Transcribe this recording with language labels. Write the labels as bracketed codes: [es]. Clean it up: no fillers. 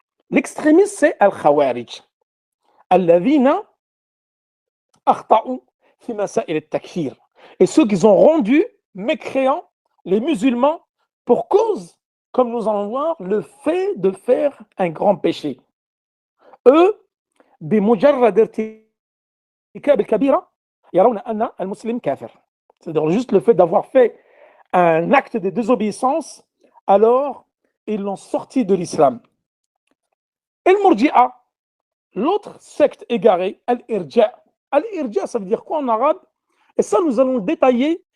[fr] L'extrémiste, c'est [ar] al-Khawarij. Alladhina akhta'u fi masail al-takfir. [fr] Et ceux qui ont rendu mécréants les musulmans pour cause, comme nous allons voir, le fait de faire un grand péché. [ar] Eux, بمجرد ارتكاب الكبيرة يرون أن المسلم كافر. [fr] C'est-à-dire juste le fait d'avoir fait un acte de désobéissance, alors ils l'ont sorti de l'islam. Et le Murji'a, l'autre secte égarée, Al-Irja. Al-Irja, ça veut dire quoi en arabe? Et ça, nous allons le détailler.